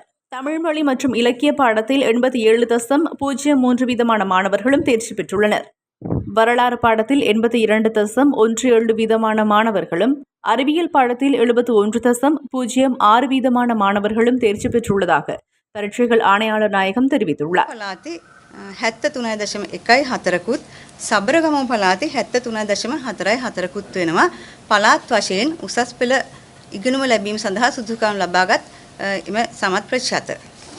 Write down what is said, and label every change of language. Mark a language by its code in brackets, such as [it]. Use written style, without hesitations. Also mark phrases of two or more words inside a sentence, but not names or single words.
[ta] தமிழ் மொழி மற்றும் இலக்கிய பாடத்தில் 87.03% மாணவர்களும் தேர்ச்சி பெற்றுள்ளனர். வரலாறு பாடத்தில் 82.17% மாணவர்களும் அறிவியல் பாடத்தில் 71.06% மாணவர்களும் தேர்ச்சி பெற்றுள்ளதாக பரீட்சைகள் ஆணையாளர் நாயகம் தெரிவித்துள்ளார். [si] 73.14කුත් සබරගමුව පළාතේ 73.44කුත් වෙනවා. පළාත් වශයෙන් උසස් පෙළ ඉගෙනුම ලැබීම සඳහා සුදුසුකම් ලබාගත් එම සමත් ප්‍රතිශත